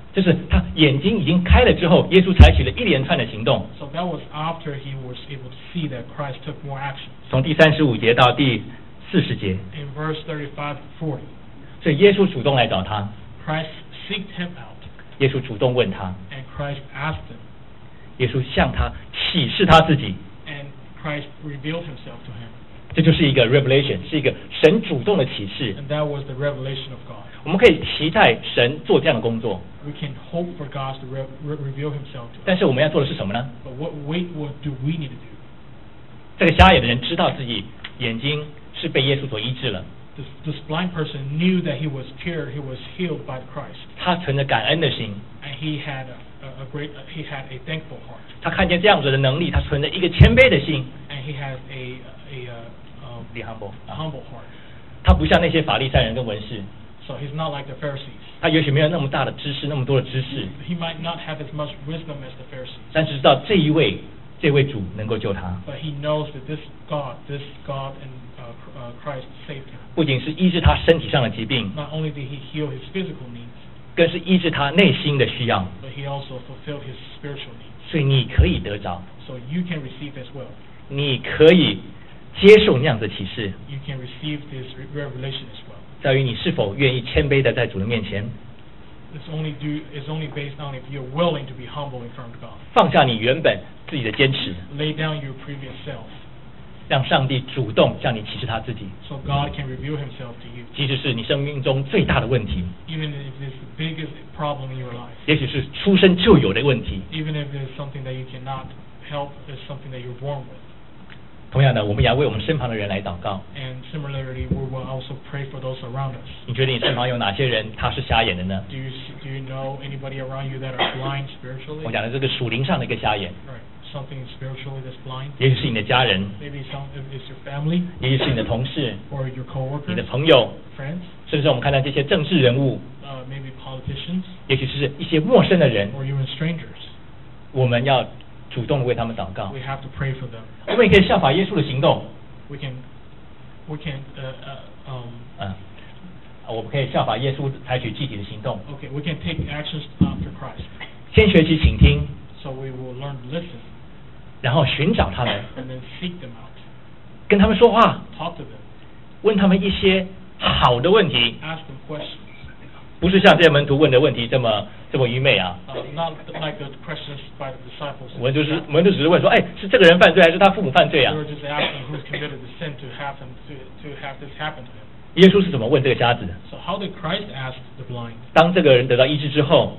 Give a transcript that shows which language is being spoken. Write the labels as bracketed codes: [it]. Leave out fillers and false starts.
[zh] 就是他眼睛已经开了之后，耶稣采取了一连串的行动。 [en] So that was after he was able to see that Christ took more action. [zh] 从第35节到第40节。 [en] In verse 35-40. [zh] 所以耶稣主动来找他。 [en] Christ seeked him out. [zh] 耶稣主动问他。 [en] And Christ asked him. [zh] 耶稣向他启示他自己。 [en] And Christ revealed himself to him. [zh] 这就是一个 revelation， 是一个神主动的启示。 [en] And that was the revelation of God. [zh] 我们可以期待神做这样的工作。 [en] We can hope for God to reveal himself to us. [zh] 但是我们要做的是什么呢？ [en] But what do we need to do? [zh] 这个瞎眼的人知道自己眼睛是被耶稣所医治了。 [en] This blind person knew that he was cured, he was healed by Christ. [zh] 他存着感恩的心。 [en] And he had a thankful heart. [zh] 他看见这样子的能力，他存着一个谦卑的心。 [en] And he has a humble heart. [zh] 他不像那些法利赛人跟文士。 [en] So he's not like the Pharisees. [zh] 他也许没有那么大的知识，那么多的知识。 [en] He might not have as much wisdom as the Pharisees. [zh] 但是知道这位主能够救他。 [en] But he knows that this God and Christ saved him. [zh] 不仅是医治他身体上的疾病。 [en] Not only did he heal his physical needs. [zh] 更是医治他内心的需要。 [en] But he also fulfilled his spiritual needs. [zh] 所以你可以得着。 [en] So you can receive as well. [zh] 你可以。接受那样的启示 [en] you can receive this revelation as well. [zh] 在于你是否愿意谦卑的在主的面前 [en] it's only based on if you're willing to be humble in front of God. [zh] 放下你原本自己的坚持 [en] lay down your previous self. [zh] 让上帝主动向你启示他自己 [en] so God can reveal himself to you. [zh] 即使是你生命中最大的问题 [en] even if it's the biggest problem in your life. [zh] 也许是出生就有的问题 [en] even if it's something that you cannot help it's something that you're born with. [zh] 同样的，我们也要为我们身旁的人来祷告。 [en] And similarly, we will also pray for those around us. [zh] 你觉得你身旁有哪些人他是瞎眼的呢？ [en] Do you know anybody around you that are blind spiritually? [zh] 我讲的这个属灵上的一个瞎眼。 [en] Right, something spiritually that's blind. [zh] 也许是你的家人。 [en] Maybe some is your family. [zh] 也许是你的同事。 [en] Or your coworkers. [zh] 你的朋友。 [en] Friends. [zh] 甚至我们看到这些政治人物。 [en] Maybe politicians. [zh] 也许是一些陌生的人。 [en] Or even strangers. [zh] 我们要。主动地为他们祷告。 [en] We have to pray for them. [zh] 我们也可以效法耶稣的行动。 [en] We can [zh] 我们可以效法耶稣采取具体的行动。 [en] Okay, we can take actions after Christ. [zh] 先学习倾听。 [en] So we will learn to listen. [zh] 然后寻找他们 [en] and then seek them out. [zh] 跟他们说话 [en] talk to them. [zh] 问他们一些好的问题 [en] ask them questions. [zh] 不是像这些门徒问的问题这么愚昧啊 [en] not like the questions by the disciples. [zh] 门徒只是问说哎，是这个人犯罪还是他父母犯罪啊 [en] they were just asking who's committed the sin to have this happen to them. [zh] 耶稣是怎么问这个瞎子的 [en] So how did Christ ask the blind? [zh] 当这个人得到医治之后